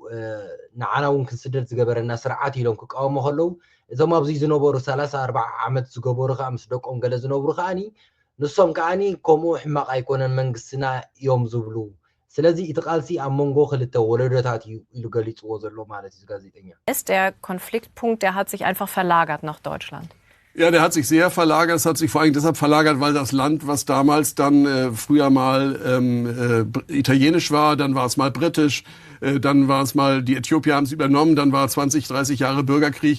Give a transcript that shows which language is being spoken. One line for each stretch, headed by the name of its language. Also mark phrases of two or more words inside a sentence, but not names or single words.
Tigrinya: ንዓና እውን ክንስደድ ዝገበረና ስርዓት ኢሎም ክቃወሙ ከለው እዞም ኣብዚ ዝነበሩ 30-40 ዓመት ዝገበሩ ከዓ ምስ ደቆም ገለ ዝነብሩ ከዓኒ ንሶም ከዓኒ ከምኡ ሕማቕ ኣይኮነን መንግስትና እዮም ዝብሉ ስለዚ እቲ ቃልሲ ኣብ መንጎ ክልተ ወለዶታት እዩ ኢሉ ገሊፅዎ ዘሎ ማለት እዩ ጋዜጠኛ
German: der Konfliktpunkt, der hat sich einfach verlagert nach Deutschland. Ja, der hat sich sehr verlagert. Es hat sich vor allem deshalb verlagert, weil das Land, was damals dann früher mal italienisch war, dann war es mal britisch, dann war es mal, die Äthiopier haben es übernommen, dann war 20, 30 Jahre Bürgerkrieg.